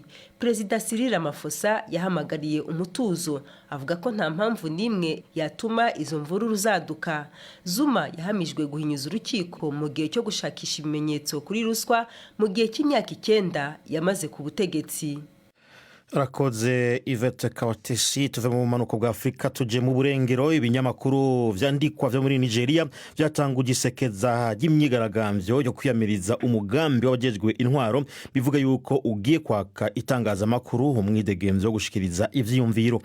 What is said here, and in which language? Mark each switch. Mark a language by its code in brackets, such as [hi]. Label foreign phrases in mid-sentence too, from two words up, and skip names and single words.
[rw] Perezida Cyril Ramaphosa yahamagariye umutuzo, avuga ko nta mpamvu n'imwe yatuma izo mvururu zaduka. Zuma yahamijwe guhinyuza urukiko mu gihe cyo gushakisha ibimenyetso kuri ruswa mu gihe cy'imyaka 9 yamaze ku butegetsi. [rn] Rakoze Yvette Kawatesi. Tuve mu manuko bwa Afrika tuje mu burengero. Ibinyamakuru vyandikwa vyo muri Nigeria vyatanguje isekeza ry'imyigaragambyo yo kwiyamiriza umugambi w'abajejwe intwaro bivuga yuko ugiye kwaka itangazamakuru umwidegemvyo wo gushikiriza ivyiyumviro.